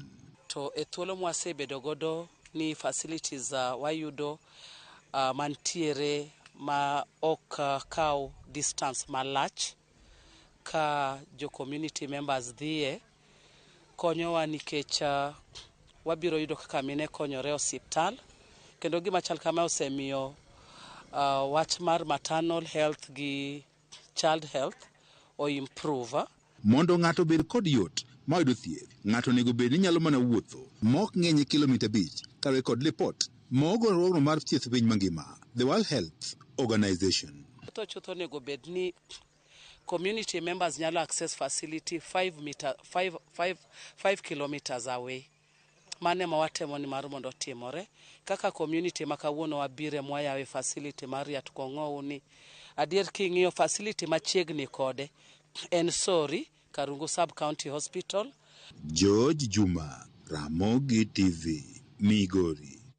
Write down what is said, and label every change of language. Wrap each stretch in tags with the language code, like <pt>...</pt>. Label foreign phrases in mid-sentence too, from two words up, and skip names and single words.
<luo>To e thuolo mwasebedo godo ni facilities wayudo mantiere ma ok kaw distance malach ka jo</luo> <en>community members</en> <luo>dhie konyowa nikech wabiro yudo kaka mine konyore osiptal kendo gima chal kama osemiyo wach mar</luo> <en>maternal health</en> <luo>gi</luo> <en>child health</en> <luo>o improve. Mondo ng'ato bed kod yot ma yudo thieth, ng'ato nego bed ni nyalo mana wuotho mok ng'eny kilomita 5 kaluwore kod lipot mogoro mar thieth piny mangima,</luo> <en>the World Health Organization.</en> <luo>Chutho nego bed ni</luo> <en>community members</en> <luo>nyalo</luo> <en>access facility 5 kilometers away.</en> <luo>Mane ma watemo ni mar mondo timore kaka community makawuono wabire mwayawe facility mar Yat Kong'ow ni adier king'iyo facility machiegni kode en Sori Karungu Sub County Hospital. George Juma, Ramogi TV, Migori.</luo>